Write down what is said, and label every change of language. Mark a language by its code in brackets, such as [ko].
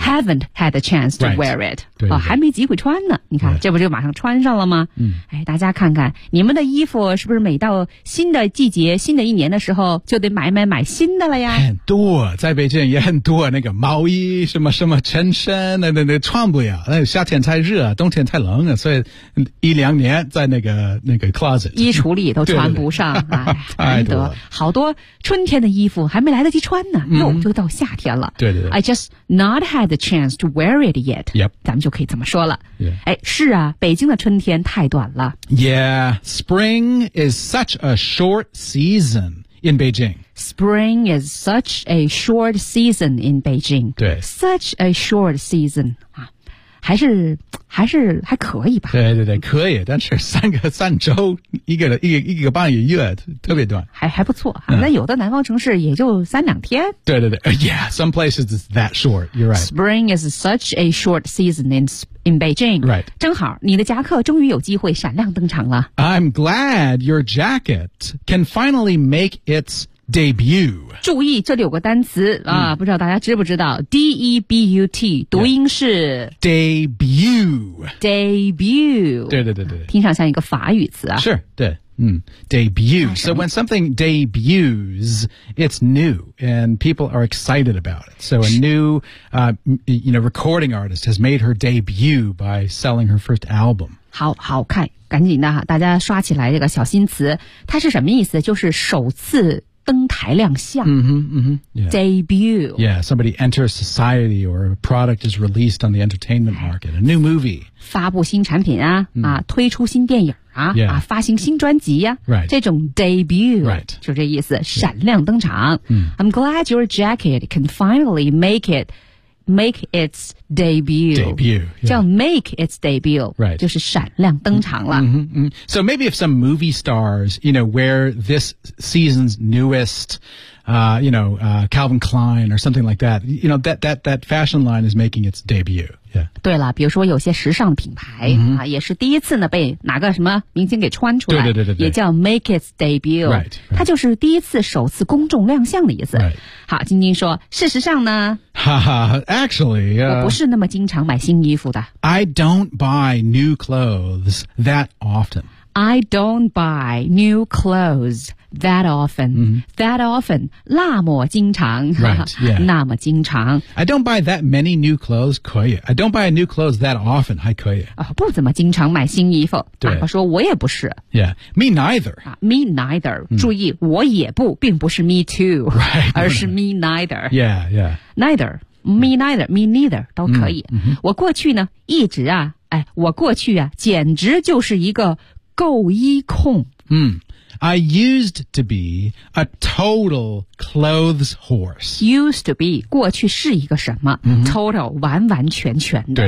[en] Haven't had the chance to wear it. [zh] 还没机会穿呢。你看，这不就马上穿上了吗？哎，大家看看，你们的衣服是不是每到新的季节、新的一年的时候，就得买新的了呀？很多，在北京也很多，那个毛衣、什么什么衬衫，那穿不了。那夏天太热，冬天太冷了，所以一两年在那个 closet 衣橱里都穿不上。太多了，好多春天的衣服还没来得及穿呢，又就到夏天了。对 [en] I just not had the chance to wear it yet. Yep， [zh] 咱们就可以这么说了。 [en] Yeah. [zh] 哎，是啊，北京的春天太短了。 [en] Yeah， spring is such a short season in Beijing. Spring is such a short season in Beijing. [zh] 对， [en] such a short season [zh] 啊，还是还可以吧。对，可以，但是三周，一个半月，特别短。还不错哈、啊。那有的南方城市也就三两天。 [en] 对 ，Yeah, some places is that short. You're right. Spring is such a short season in Beijing. Right. [zh] 正好，你的夹克终于有机会闪亮登场了。 [en] I'm glad your jacket can finally make its debut. [zh] 注意这里有个单词啊、嗯、不知道大家知不知道 ,debut, 读音是 [en] debut. debut. [zh] 对。听上像一个法语词啊。是对。Debut. [en] So when something debuts, it's new and people are excited about it. So a new, recording artist has made her debut by selling her first album. [zh] 好看赶紧的大家刷起来这个小新词。它是什么意思就是首次登台亮相。 [en] Debut. Yeah, somebody enters society or a product is released on the entertainment market. A new movie. [zh] 发布新产品啊、mm. 啊推出新电影啊、 [en] yeah. [zh] 啊发行新专辑啊。 [en] Right. [zh] 这种 debut. [en] Right. [zh] 就这意思闪亮登场。 [en] Yeah. I'm glad your jacket can finally make its debut. Debut. [zh] 叫 make its debut. [en] Right. [zh] 就是闪亮登场了。 [en] Mm-hmm, mm-hmm. So maybe if some movie stars, you know, wear this season's newest, Calvin Klein or something like that, you know, that fashion line is making its debut. Yeah. [zh] 对了比如说有些时尚品牌、 [en] mm-hmm. [zh] 啊也是第一次呢被哪个什么明星给穿出来。对。也叫 make its debut. [en] Right. [zh] 它就是第一次首次公众亮相的意思。 [en] Right. [zh] 好晶晶说事实上呢 [en] Actually, [zh] 我不是那么经常买新衣服的。 [en] I don't buy new clothes that often. I don't buy new clothes that often.、 Mm-hmm. That often, [zh] 那么经常。 [en] Right, yeah. [zh] 那么经常。 [en] I don't buy that many new clothes, 可以。 I don't buy new clothes that often, [zh] 还可以。不怎么经常买新衣服。对。我说我也不是。 [en] Yeah, me neither.、 me neither.、Mm. [zh] 注意我也不并不是 [en] me too, right, [zh] 而是 [en] me neither. Yeah, yeah. Neither, me neither, me neither, 都可以。 [zh] 嗯嗯、我过去呢一直啊哎我过去啊简直就是一个购衣控。 [en] I used to be a total clothes horse. Used to be, [zh] 过去是一个什么、 [en] mm-hmm. [zh] ?Total, 完完全全的。